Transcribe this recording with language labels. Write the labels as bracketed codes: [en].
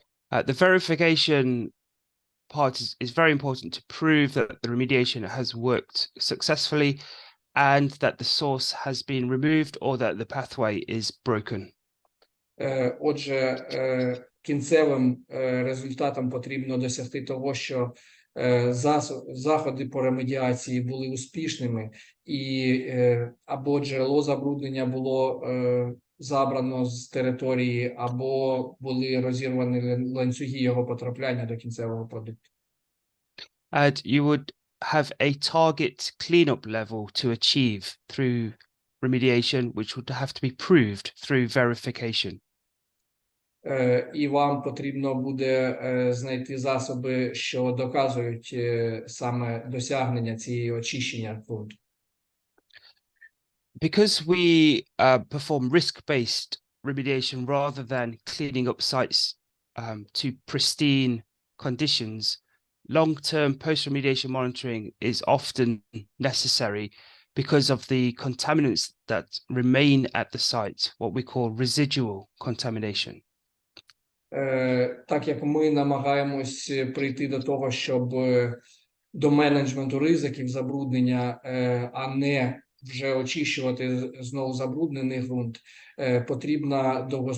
[en] The verification part is very important to prove that the remediation has worked successfully and that the source has been removed or that the pathway is broken. [uk] Отже, кінцевим результатом потрібно досягти того, що заходи по ремедіації були успішними, і або джерело забруднення було забрано з території, або були розірвані ланцюги його потрапляння до кінцевого продукту. [en] And you would have a target cleanup level to achieve through remediation, which would have to be proved through verification. [uk] І вам потрібно буде знайти засоби, що доказують саме досягнення цієї очищення ґрунту. [en] Because we perform risk-based remediation rather than cleaning up sites to pristine conditions, long-term post-remediation monitoring is often necessary because of the contaminants that remain at the site, what we call residual contamination. [uk] Так як ми намагаємось прийти до того, щоб до менеджменту ризиків забруднення, а не вже очищувати знову забруднений ґрунт, потрібна